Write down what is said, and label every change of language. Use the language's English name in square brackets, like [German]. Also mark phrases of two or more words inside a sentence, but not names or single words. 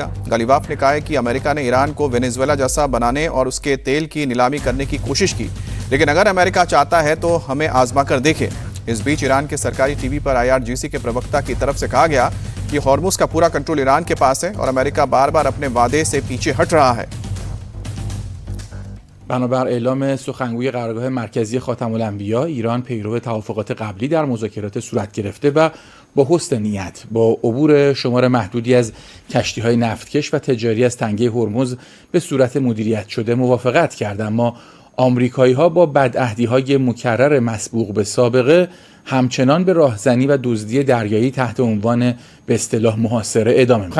[Hindi] गालिबाफ ने कहा है कि अमेरिका ने ईरान को वेनेजुएला जैसा बनाने और उसके तेल की नीलामी करने की कोशिश की, लेकिन अगर अमेरिका चाहता है तो हमें आजमा कर देखे। इस बीच ईरान के सरकारी टीवी पर IRGC के प्रवक्ता की तरफ से कहा गया कि हॉर्मुज का पूरा कंट्रोल ईरान के पास है और अमेरिका बार बार अपने वादे से पीछे हट रहा है। [Persian] بنابر اعلام سخنگوی قرارگاه مرکزی خاتم الانبیا، ایران پیرو توافقات قبلی در مذاکرات صورت گرفته و با حسن نیت با عبور شمار محدودی از کشتی‌های نفتکش و تجاری از تنگه هرمز به صورت مدیریت شده موافقت کرد، اما آمریکایی‌ها با بدعهدی‌های مکرر مسبوق به سابقه همچنان به راهزنی و دزدی دریایی تحت عنوان به اصطلاح محاصره ادامه می‌دهند.